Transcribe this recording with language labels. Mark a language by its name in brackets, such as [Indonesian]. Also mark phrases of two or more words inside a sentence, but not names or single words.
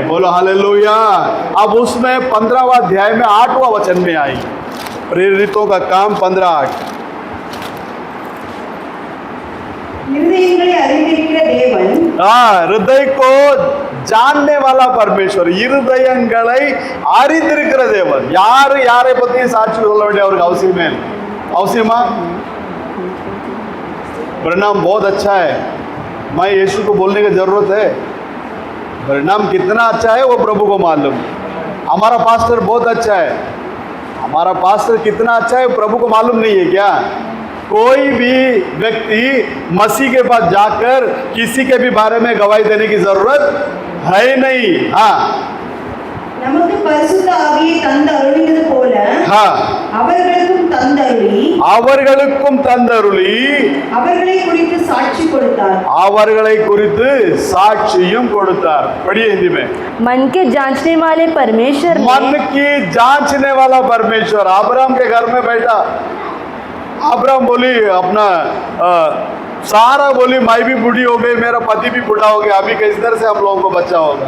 [Hindi] बोलो हालेलुया। अब उसमें 15वां अध्याय में 8वां वचन में आई, प्रेरितों का काम 15:8। हृदय को जानने वाला परमेश्वर, [Tamil] இருதயங்களை அறிந்திருக்கிற தேவன்। யாரை பத்தி சாட்சி சொல்ல வேண்டிய அவருக்கு அவசியமா? [Hindi] परिणाम बहुत अच्छा है, मैं यीशु को बोलने की ज़रूरत है? परिणाम कितना अच्छा है वो प्रभु को मालूम। हमारा पास्टर बहुत अच्छा है, हमारा पास्टर कितना अच्छा है प्रभु को मालूम नहीं है क्या? कोई भी व्यक्ति मसीह के पास जाकर किसी के भी बारे में गवाही देने की जरूरत है नहीं। हाँ, [Tamil] நமக்கு பரிசுத்த ஆவியை தந்து அருளினது போல அவர்களுக்கும் தந்தருளி அவர்களை குறித்து சாட்சி கொடுத்தார், அவர்களை குறித்து சாட்சியும் கொடுத்தார்। [Hindi] पढ़िए हिंदी में। मन के जांचने वाले परमेश्वर, मन की जांचने वाला परमेश्वर अब्राहम के घर में बैठा। अब्राहम बोली अपना सारा बोली मैं भी बूढ़ी हो गई, मेरा पति भी बूढ़ा हो गया, अभी किस तरह से हम लोगों को बच्चा होगा?